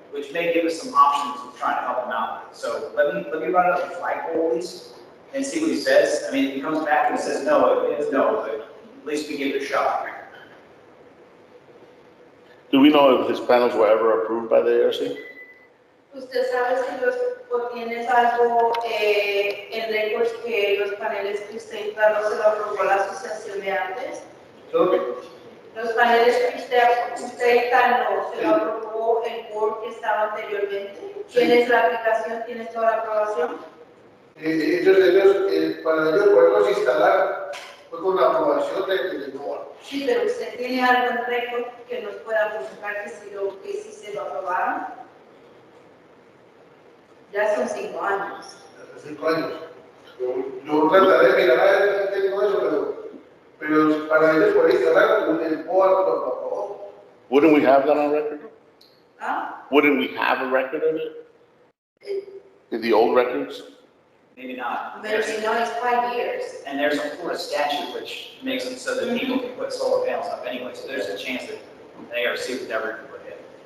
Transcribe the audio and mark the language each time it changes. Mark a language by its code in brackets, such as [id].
[en] Which may give us some options of trying to help him out. So let me run it up the flagpole at least and see what he says. I mean, if he comes back and says no, it is no, but at least we give it a shot. Do we know if his panels were ever approved by the ARC? [es] ¿Usted sabe si tienes algo en récords que los paneles que usted instaló se lo aprobó la asociación de antes? Los paneles que usted instaló se lo aprobó el board que estaba anteriormente. ¿Tienes la aplicación? ¿Tienes toda la aprobación? Ellos, para ellos poderlos instalar, fue con la aprobación del board. Sí, pero usted tiene algo en récord que nos pueda mostrar que sí se lo aprobaron. Ya son 5 años. Hace 5 años. Yo trataré de mirar a ver si tengo eso, pero para ellos poder instalar, el board lo aprobó. [en] Wouldn't we have that on record? ¿Ah? Wouldn't we have a record of it? In the old records? Maybe not. But you know, it's 5 years. And there's a Florida statute which makes it so that people can put solar panels up anyway, so there's a chance that the ARC would never even put it.